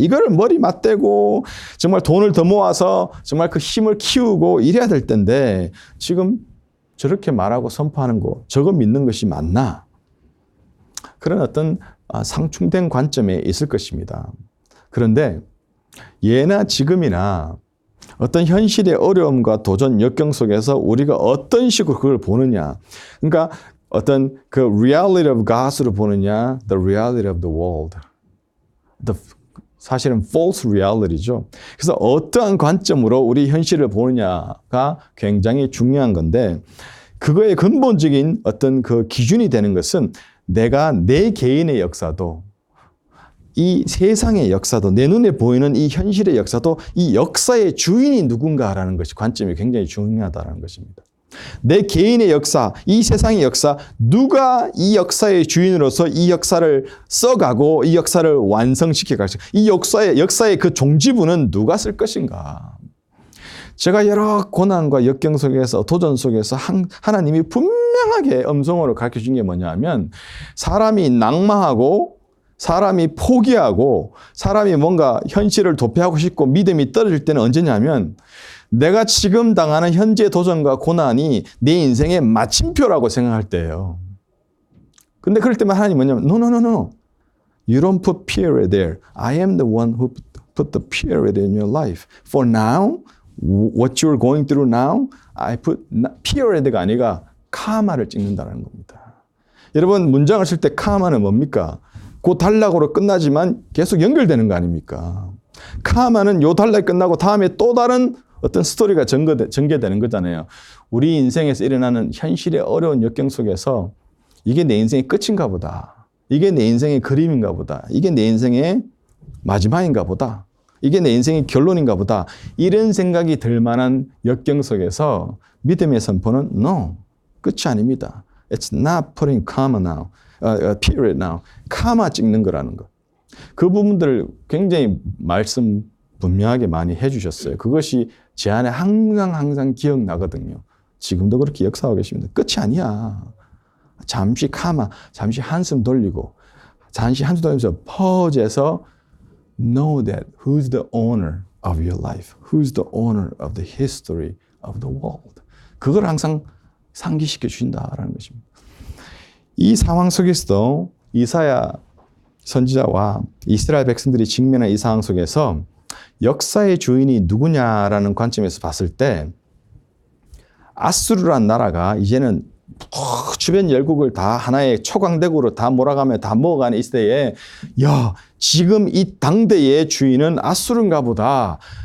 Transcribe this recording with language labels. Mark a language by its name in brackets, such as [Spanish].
[Korean] 이거를 머리 맞대고 정말 돈을 더 모아서 정말 그 힘을 키우고 이래야 될 텐데, 지금 저렇게 말하고 선포하는 거, 저거 믿는 것이 맞나? 그런 어떤 상충된 관점에 있을 것입니다. 그런데 예나 지금이나 어떤 현실의 어려움과 도전, 역경 속에서 우리가 어떤 식으로 그걸 보느냐. 그러니까 어떤 그 [English] reality of God [Korean] 으로 보느냐, [English] the reality of the world. [Korean] 사실은 [English] false reality [Korean] 죠. 그래서 어떠한 관점으로 우리 현실을 보느냐가 굉장히 중요한 건데, 그거의 근본적인 어떤 그 기준이 되는 것은 내가 내 개인의 역사도 이 세상의 역사도 내 눈에 보이는 이 현실의 역사도 이 역사의 주인이 누군가라는 것이 관점이 굉장히 중요하다는 것입니다. 내 개인의 역사, 이 세상의 역사, 누가 이 역사의 주인으로서 이 역사를 써가고 이 역사를 완성시켜 갈 것인가? 이 역사의 그 종지부는 누가 쓸 것인가? 제가 여러 고난과 역경 속에서 도전 속에서 하나님이 분명하게 음성으로 가르쳐 준 게 뭐냐면 사람이 낙마하고 사람이 포기하고 사람이 뭔가 현실을 도피하고 싶고 믿음이 떨어질 때는 언제냐면 내가 지금 당하는 현재 도전과 고난이 내 인생의 마침표라고 생각할 때예요. 근데 그럴 때만 하나님 뭐냐면 No. [English] You don't put period there. I am the one who put the period in your life. For now, what you're going through now, I put period가 [Korean] 아니라 카마를 찍는다는 겁니다. 여러분 문장을 쓸 때 카마는 뭡니까? 그 단락으로 끝나지만 계속 연결되는 거 아닙니까? 카마는 요 단락이 끝나고 다음에 또 다른 어떤 스토리가 전개되는 거잖아요. 우리 인생에서 일어나는 현실의 어려운 역경 속에서 이게 내 인생의 끝인가 보다. 이게 내 인생의 그림인가 보다. 이게 내 인생의 마지막인가 보다. 이게 내 인생의 결론인가 보다. 이런 생각이 들 만한 역경 속에서 믿음의 선포는 No, 끝이 아닙니다. [English] It's not putting comma now. period now. [Korean] 카마 찍는 거라는 것. 그 부분들을 굉장히 말씀 분명하게 많이 해주셨어요. 그것이 제 안에 항상 기억나거든요. 지금도 그렇게 역사하고 계십니다. 끝이 아니야. 잠시 카마, 잠시 한숨 돌리고, 잠시 한숨 돌리면서 퍼즈에서 [English] know that who's the owner of your life, who's the owner of the history of the world. [Korean] 그걸 항상 상기시켜 주신다라는 것입니다. 이 상황 속에서도 이사야 선지자와 이스라엘 백성들이 직면한 이 상황 속에서 역사의 주인이 누구냐라는 관점에서 봤을 때 아수르란 나라가 이제는 주변 열국을 다 하나의 초강대국으로 다 몰아가며 다 먹어가는 이 시대에 야, 지금 이 당대의 주인은 아수르인가 보다.